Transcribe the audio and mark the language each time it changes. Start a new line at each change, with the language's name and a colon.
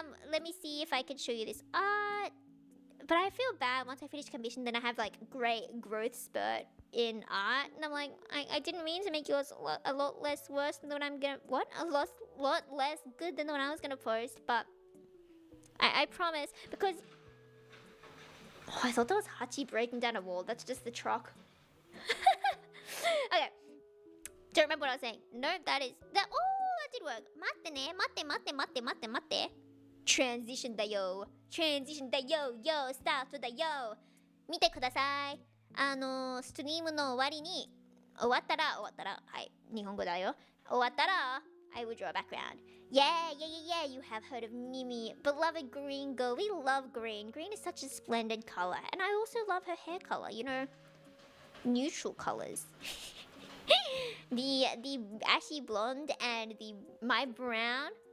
English: Let me see if I can show you this art. But I feel bad once I finish commission, then I have like great growth spurt in art, and I'm like, I didn't mean to make yours a lot less worse than what I'm gonna lot less good than what I was gonna post, but I promise, because I thought that was Hachi breaking down a wall. That's just the truck. Okay, don't remember what I was saying. No, that did work.
Japanese: 待ってね、待って。 Transition だよ、よ、スタートだよ。見てください。ストリームの終わりに、終わったら、はい、日本語だよ。終わったら、
English: I will draw a background. Yeah, you have heard of Nimi, beloved green girl. We love green. Green is such a splendid color. And I also love her hair color, you know, neutral colors. the ashy blonde and my brown.